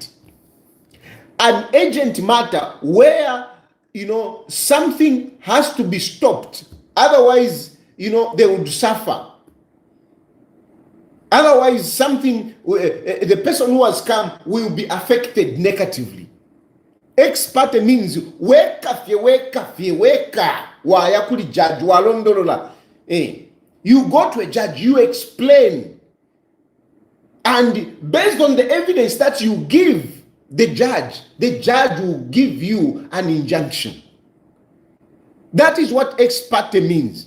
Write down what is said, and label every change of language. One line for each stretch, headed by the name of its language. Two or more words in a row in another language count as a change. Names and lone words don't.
English: An urgent matter where, something has to be stopped. Otherwise, they would suffer. Otherwise, the person who has come will be affected negatively. Ex parte means
Bemba: weka. Waya kuli judge walondolola.
English: You go to a judge, you explain, and based on the evidence that you give the judge will give you an injunction. That is what ex parte means.